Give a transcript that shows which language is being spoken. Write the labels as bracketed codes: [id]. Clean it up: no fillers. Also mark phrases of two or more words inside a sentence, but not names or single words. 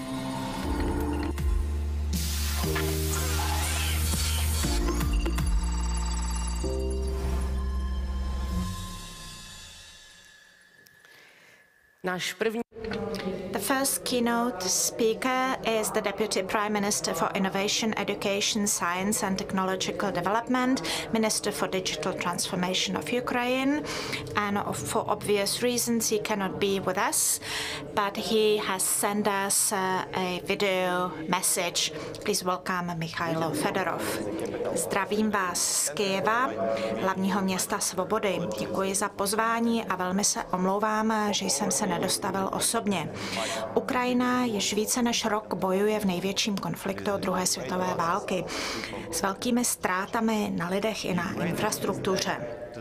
[en] The first keynote speaker is the Deputy Prime Minister for Innovation, Education, Science and Technological Development, Minister for Digital Transformation of Ukraine. And for obvious reasons, he cannot be with us, but he has sent us a video message. Please welcome Mykhailo Fedorov. [cs] Zdravím vás z Kyjeva, hlavního města svobody. Děkuji za pozvání a velmi se omlouvám, že jsem se nedostavil osobně. Ukrajina již více než rok bojuje v největším konfliktu druhé světové války s velkými ztrátami na lidech i na infrastruktuře.